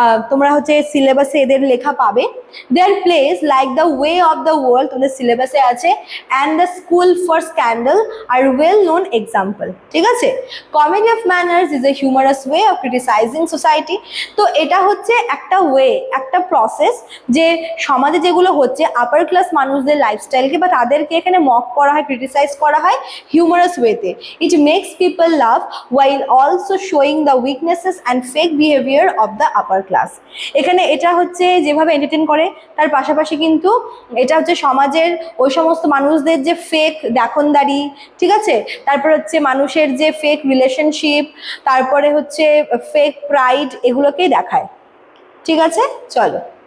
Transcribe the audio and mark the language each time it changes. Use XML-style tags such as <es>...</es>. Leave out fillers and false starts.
<bn>তোমরা হচ্ছে সিলেবাসে এদের লেখা পাবে।</bn> <en>their place like the way of the world</en> <bn>তোমাদের সিলেবাসে আছে,</bn> <en>And the school for scandal আর well known example.</en> <bn>ঠিক আছে,</bn> <en>Comedy of manners is a humorous way of criticising society.</en> <bn>তো এটা হচ্ছে একটা ওয়ে, একটা প্রসেস, যে সমাজে যেগুলো হচ্ছে আপার ক্লাস মানুষদের লাইফস্টাইলকে বা তাদেরকে এখানে মক করা হয়, ক্রিটিসাইজ করা হয় হিউমারাস ওয়েতে।</bn> <en>It makes people laugh while also showing the weaknesses and fake behavior of the upper class.</en> <bn>এখানে এটা হচ্ছে যেভাবে এন্টারটেইন করে, তার পাশাপাশি কিন্তু এটা হচ্ছে সমাজের ওই সমস্ত মানুষদের যে ফেক দেখনদারি, ঠিক আছে, তারপর হচ্ছে মানুষের যে ফেক রিলেশনশিপ, তারপরে হচ্ছে ফেক প্রাইড, এগুলোকেই দেখায়। ঠিক আছে, চলো।</bn>